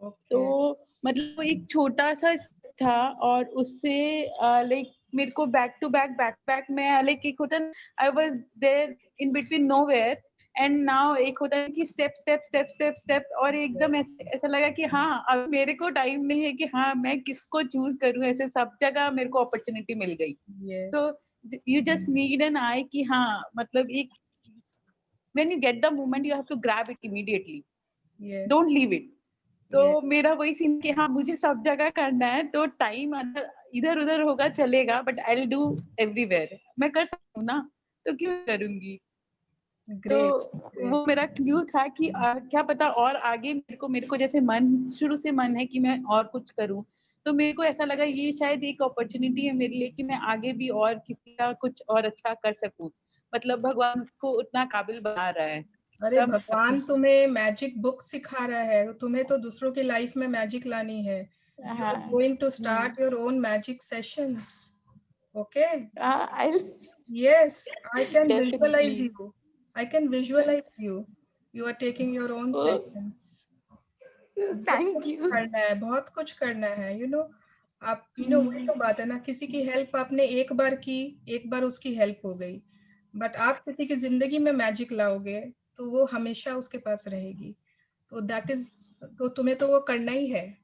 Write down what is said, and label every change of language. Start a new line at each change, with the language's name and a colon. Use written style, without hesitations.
Hindi: तो मतलब वो एक छोटा सा था, और उससे मेरे को बैक टू बैक में एक होता है,
English: I was there in between nowhere,
Hindi: and now एक होता है कि स्टेप, और एकदम ऐसा लगा कि हाँ, अब मेरे को टाइम नहीं है कि हाँ मैं किसको चूज करूं, ऐसे सब जगह मेरे को अपॉर्चुनिटी मिल गई।
English: so you just need an eye
Hindi: कि हाँ, मतलब एक
English: when you get the moment you have to grab it immediately, don't leave it।
Hindi: तो मेरा वही सीन कि हाँ, मुझे सब जगह करना है, तो टाइम इधर उधर होगा चलेगा,
English: But I will do everywhere.
Hindi: मैं कर सकती हूँ ना, तो क्यों करूंगी। तो वो मेरा क्लू था कि क्या पता और आगे मेरे को जैसे शुरू से मन है कि मैं और कुछ करूं, तो मेरे को ऐसा लगा ये शायद एक अपॉर्चुनिटी है मेरे लिए कि मैं आगे भी और किसी का कुछ और अच्छा कर सकूं। मतलब भगवान उसको उतना काबिल बना रहा है। अरे भगवान तुम्हें मैजिक बुक सिखा रहा है, तुम्हें तो दूसरों की लाइफ में मैजिक लानी है।
English: You are going to start your own magic sessions. Okay? Yes, I can visualize you. I can visualize you. You are taking your own sessions. Thank you.
Hindi: करना है, बहुत कुछ करना है, आप वही तो बात है ना, किसी की हेल्प आपने एक बार की, एक बार उसकी हेल्प हो गई, बट आप किसी की जिंदगी में मैजिक लाओगे तो वो हमेशा उसके पास रहेगी। तो
English: that is,
Hindi: तो तुम्हें तो वो करना ही है।